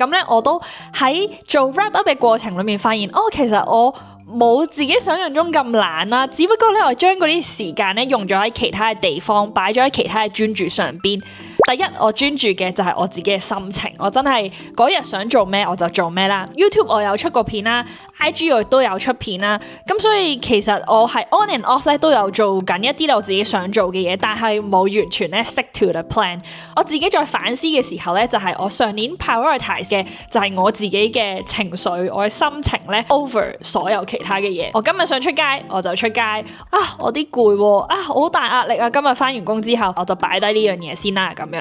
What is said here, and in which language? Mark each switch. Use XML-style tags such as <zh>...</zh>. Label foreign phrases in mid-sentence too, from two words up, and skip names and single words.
<yue>咁咧我都喺做</yue> <en>wrap up</en> <yue>嘅過程裏面發現，其實我冇自己想象中咁懶啦，只不過咧我將嗰啲時間咧用咗喺其他嘅地方，擺咗喺其他嘅專注上邊。第一，我專注嘅就係我自己嘅心情，我真係嗰日想做咩我就做咩啦。YouTube 我有出過片啦 ，IG 我都有出片啦，咁所以其實我係</yue> <en>on and off</en> <yue>咧都有做緊一啲我自己想做嘅嘢，但係冇完全咧</yue> <en>stick to the plan。</en> <yue>我自己在反思嘅時候咧，就係我上年 prioritize 嘅就係我自己嘅情緒，我嘅心情咧 over 所有其他嘅嘢。我今日想出街我就出街，我啲攰喎，我好大壓力啊！今日翻完工之後我就擺低呢樣嘢先啦咁樣。</yue>